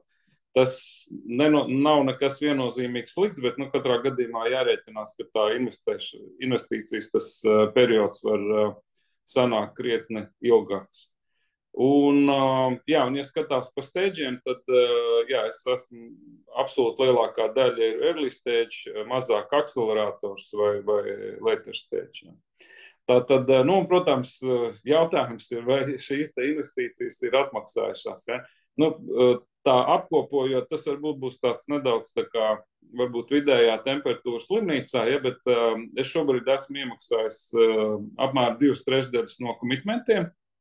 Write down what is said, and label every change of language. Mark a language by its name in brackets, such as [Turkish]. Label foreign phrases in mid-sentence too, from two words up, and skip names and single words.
[Latvian] Tas nav nekas viennozīmīgs slikts, bet katrā gadījumā jārēķinās, ka tā investīcijas tas periods var sanākt krietni ilgāks. Un ja skatās pa stāģiem, tad es esmu absolūti lielākā daļa ir [English] early stage, [Latvian] mazāk akcelerators vai [English] later stage. [Latvian] Tātad, protams, jautājums ir, vai šīs investīcijas ir atmaksājušās. Ja? Tā apkopojot, tas varbūt būs tāds nedaudz tā kā varbūt vidējā temperatūras slimnīcā, ja? Bet es šobrīd esmu iemaksājis apmēram 2/3 no komitmentiem.